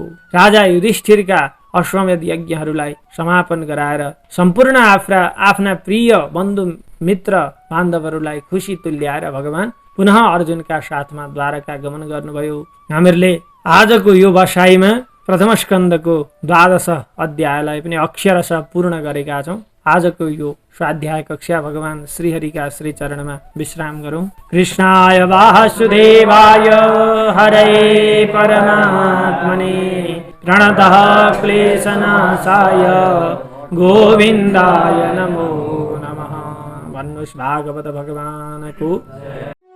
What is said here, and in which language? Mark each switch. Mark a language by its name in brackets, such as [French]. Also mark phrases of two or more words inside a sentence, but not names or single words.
[Nepali] राजा युधिष्ठिरका अश्वमेध यज्ञहरूलाई समापन गराएर सम्पूर्ण आफ्ना प्रिय बन्धु मित्र बान्धवहरूलाई खुसी तुल्याएर भगवान पुनः अर्जुनका साथमा द्वारका गमन गर्नुभयो। हामीहरूले आजको यो बसाइमा प्रथम स्कन्धको 12 अध्यायलाई पनि अक्षरशः पूर्ण गरेका छौँ। आजको यो स्वाध्याय कक्षा भगवान श्रीहरिका श्री चरणमा विश्राम गरौँ। [Sanskrit] कृष्णाय वासुदेवाय हरे परमात्मने प्रणतः क्लेशनाशाय गोविन्दाय नमो नमः। [Nepali] भन्नुहोस् भागवत भगवानको